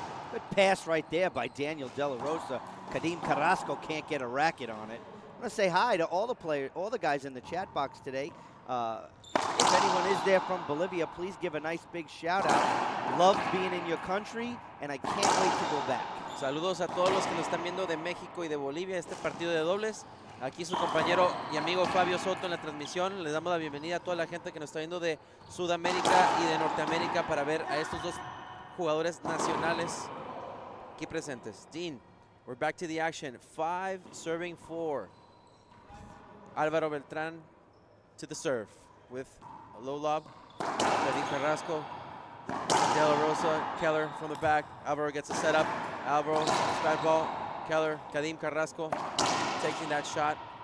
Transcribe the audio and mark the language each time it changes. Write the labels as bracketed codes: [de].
[en] Good pass right there by Daniel De La Rosa. Kadim Carrasco can't get a racket on it. I'm going to say hi to all the players, all the guys in the chat box today. If anyone is there from Bolivia, please give a nice big shout out. Love being in your country, and I can't wait to go back. [es] Saludos a todos los que nos están viendo de México y de Bolivia, este partido de dobles. Aquí su compañero y amigo Fabio Soto en la transmisión. Les damos la bienvenida a toda la gente que nos está viendo de Sudamérica y de Norteamérica para ver a estos dos jugadores nacionales aquí presentes. [en] Dean, we're back to the action. 5 serving 4. Álvaro Beltran to the serve with a low lob. Kadim Carrasco, De La Rosa, Keller from the back. Alvaro gets a setup. Alvaro, bad ball. Keller, Kadim Carrasco taking that shot.